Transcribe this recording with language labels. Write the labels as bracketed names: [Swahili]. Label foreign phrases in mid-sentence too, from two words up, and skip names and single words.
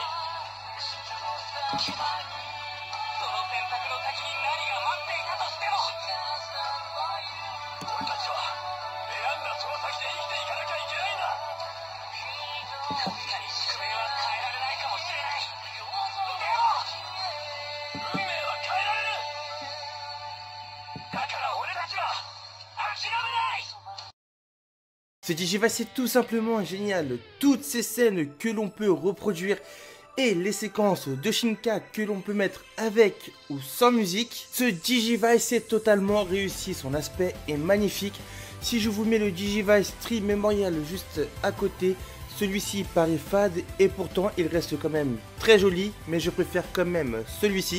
[Japanese] けど、その選択の先に何が待っていたとしても、俺たちは選んだその先で生きていかなきゃいけないんだ。確かに宿命は変えられないかもしれない。でも運命は変えられる。だから俺たちは諦めない。 [French] Ce Digivice c'est tout simplement génial. Toutes ces scènes que l'on peut reproduire et les séquences de Shinka que l'on peut mettre avec ou sans musique. Ce Digivice est totalement réussi, son aspect est magnifique. Si je vous mets le Digivice Tree Memorial juste à côté, celui-ci paraît fade et pourtant il reste quand même très joli, mais je préfère quand même celui-ci.